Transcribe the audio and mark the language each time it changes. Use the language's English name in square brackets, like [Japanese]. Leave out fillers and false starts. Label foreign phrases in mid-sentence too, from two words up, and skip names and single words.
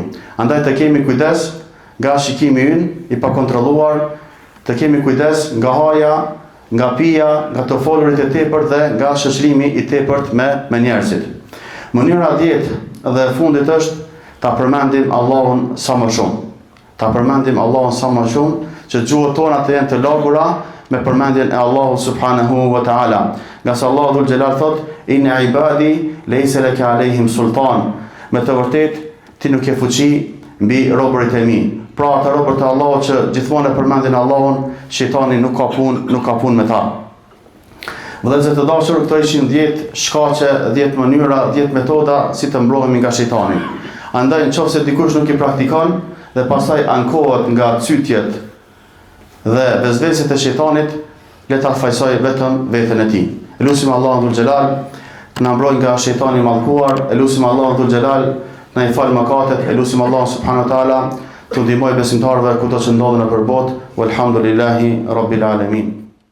[Albanian] Andaj të kemi kujdes nga shikimi ynë i pakontrolluar, të kemi kujdes nga haja, nga pija, nga të folurit e tepërt dhe nga shoqërimi i tepërt me njerëzit. Mënyra 10 dhe e fundit është ta përmendim Allahun sa më shumë. Ta përmendim Allahun sa më shumë, që gjuhët tona të jenë të lagura me përmendjen e Allahut [Arabic] سبحانه وتعالى. [Albanian] Nga se Allahu [Arabic] ذو الجلال [Albanian] thot: [Arabic] "إن عبادي ليس لك عليهم سلطان." [Albanian] Me të vërtetë ti nuk ke fuqi mbi robërit e mi. Pra ata robërt e Allahut që gjithmonë e përmendin Allahun, shejtani nuk ka punë me ta. Vëllezër të dashur, këto ishin 10 shkaqe, 10 mënyra, 10 metoda si të mbrohemi nga shejtani. Andaj nëse dikush nuk i praktikon dhe pastaj ankohet nga cytjet dhe vezveset e shejtanit, le ta fajsoj vetëm veten e tij. Elusim Allahun [Arabic] ذو الجلال [Albanian] na mbroj nga shejtani i mallkuar, elusim Allahun [Arabic] ذو الجلال [Albanian] na i fal mëkatet, elusim Allahun [Arabic] سبحانه وتعالى [Albanian] të ndihmoj besimtarëve kudo që ndodhen nëpër botë. [Arabic] والحمد لله رب العالمين.